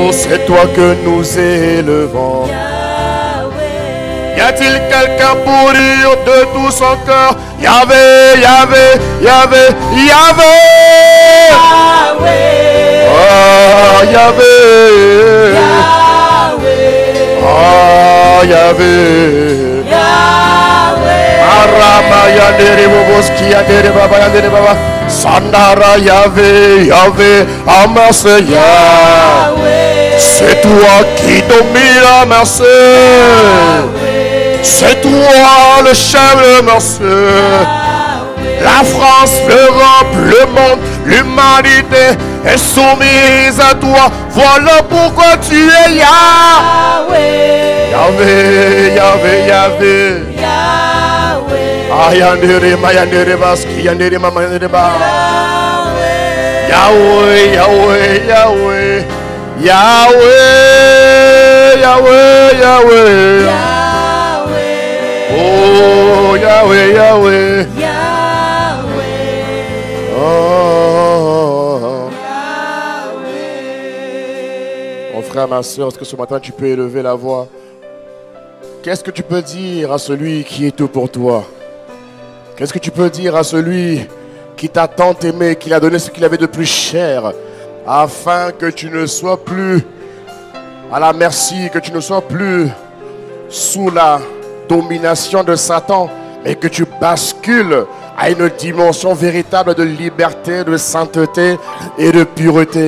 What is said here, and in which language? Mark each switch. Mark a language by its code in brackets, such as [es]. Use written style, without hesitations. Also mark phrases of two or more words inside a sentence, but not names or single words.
[fr] c'est toi que nous élevons. Y a-t-il quelqu'un pour dire de tout son cœur, Yahvé, Yahvé, Yahvé, Yahvé? Ah, Yahvé, ah, Yahvé, Arama yandere boboski yandere baba yandere baba, Sandara Yahvé, Yahvé, Amase Yahvé. C'est toi qui domines la merci. C'est toi le chef de merci. La France, l'Europe, le monde, l'humanité est soumise à toi. Voilà pourquoi tu es Yahvé. Yahvé, Yahvé, Yahvé. Ah, yandere ma yandere baski yandere mama yandere ba. Yahweh, Yahweh, Yahweh. Yahweh, Yahweh, Yahweh. Oh, Yahweh, Yahweh. Oh. Mon frère, ma soeur, est-ce que ce matin tu peux élever la voix? Qu'est-ce que tu peux dire à celui qui est tout pour toi? Qu'est-ce que tu peux dire à celui qui t'a tant aimé, qui a donné ce qu'il avait de plus cher, afin que tu ne sois plus à la merci, que tu ne sois plus sous la domination de Satan, mais que tu bascules à une dimension véritable de liberté, de sainteté et de pureté.